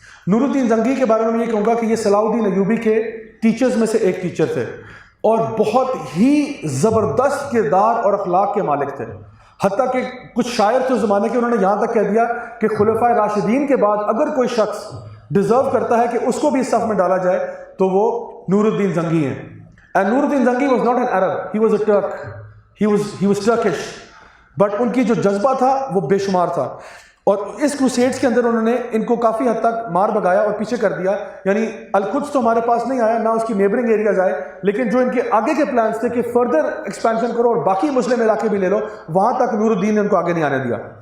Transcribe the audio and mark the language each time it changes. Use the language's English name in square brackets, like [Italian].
[Urdu] نور الدین زنگی کے بارے میں یہ کہوں گا کہ یہ صلاح الدین ایوبی کے ٹیچرز میں سے ایک ٹیچر تھے, اور بہت ہی زبردست کردار اور اخلاق کے مالک تھے. حتیٰ کہ کچھ شاعر تھے اس زمانے کے, انہوں نے یہاں تک کہہ دیا کہ خلفائے راشدین کے بعد اگر کوئی شخص ڈیزرو کرتا ہے کہ اس کو بھی اس صف میں ڈالا جائے تو وہ نور الدین زنگی ہیں. [English] And Nuruddin Zangi was not an Arab, he was a Turk, he was Turkish, but [Urdu] ان کی جو جذبہ تھا وہ بے شمار تھا. اور اس کروسیڈز کے اندر انہوں نے ان کو کافی حد تک مار بگایا اور پیچھے کر دیا. یعنی القدس تو ہمارے پاس نہیں آیا, نہ اس کی نیبرنگ ایریاز آئے, لیکن جو ان کے آگے کے پلانز تھے کہ فردر ایکسپینشن کرو اور باقی مسلم علاقے بھی لے لو, وہاں تک نور الدین نے ان کو آگے نہیں آنے دیا.